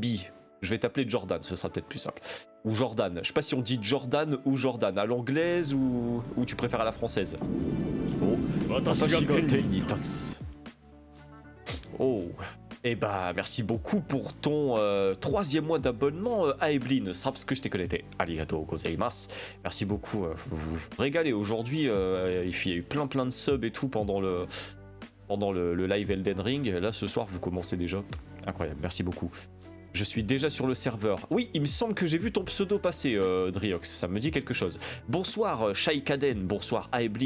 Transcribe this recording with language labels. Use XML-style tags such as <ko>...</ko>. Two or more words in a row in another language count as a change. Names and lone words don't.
<fr>Je vais t'appeler Jordan, ce sera peut-être plus simple. Ou Jordan, je sais pas si on dit Jordan ou Jordan, à l'anglaise ou tu préfères à la française. Oh. Eh bah, merci beaucoup pour ton 3e mois d'abonnement à Eblin.</fr> <ja>サブスクしてくれて. ありがとうございます.</ja> <fr>Merci beaucoup. Vous vous régalez. Aujourd'hui, il y a eu plein de subs et tout pendant le live Elden Ring. Là, ce soir, vous commencez déjà. Incroyable. Merci beaucoup. Je suis déjà sur le serveur. Oui, il me semble que j'ai vu ton pseudo passer, Driox. Ça me dit quelque chose. Bonsoir, Shaikaden. Bonsoir, Aeblin.</fr>